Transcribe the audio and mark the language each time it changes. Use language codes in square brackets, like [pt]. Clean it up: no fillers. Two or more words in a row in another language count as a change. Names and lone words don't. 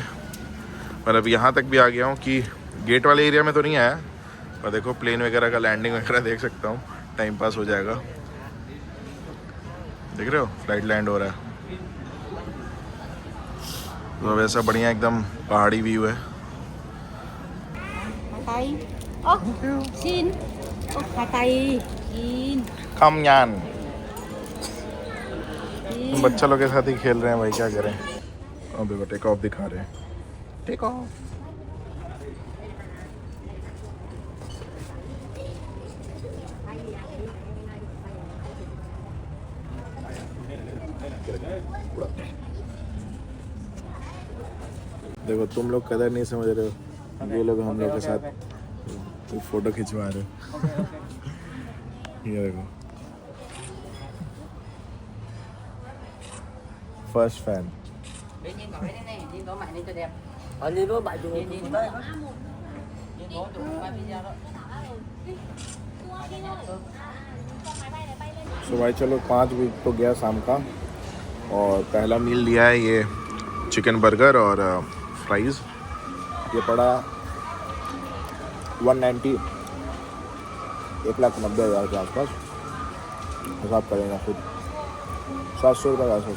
[hi] मतलब यहाँ तक भी आ गया हूँ कि गेट वाले एरिया में तो नहीं आया, पर देखो प्लेन वगैरह का लैंडिंग वगैरह देख सकता हूँ, टाइम पास हो जाएगा। देख रहे हो, [en] flight land [hi] हो रहा है, तो वैसा बढ़िया एकदम पहाड़ी व्यू है। [vi] Xin. Khoai tây. Xin. कम यान, Xin. [hi] बच्चा लोग के साथ ही खेल रहे हैं भाई, क्या करें। अबे वो [en] take off [hi] दिखा रहे हैं, [en] take off. [hi] देखो तुम लोग कदर नहीं समझ रहे हो, ये लोग हम लोग के साथ तो फोटो खिंचवा रहे हो। ये देखो, [en] first fan. [vi] Đi Nhiên gọi đây nè, Nhiên gọi mày đi cho đẹp. Đi với bạn chụp Nhiên hình gọi đấy. Nhiên gọi chụp quay video đó. [hi] सो भाई चलो 5 वीक तो गया शाम का, और पहला मील लिया है ये [en] chicken burger [hi] और फ्राइज़। ये पड़ा 190, 1,90,000 के आसपास हिसाब करेंगे खुद, 700 रुपये के आसपास।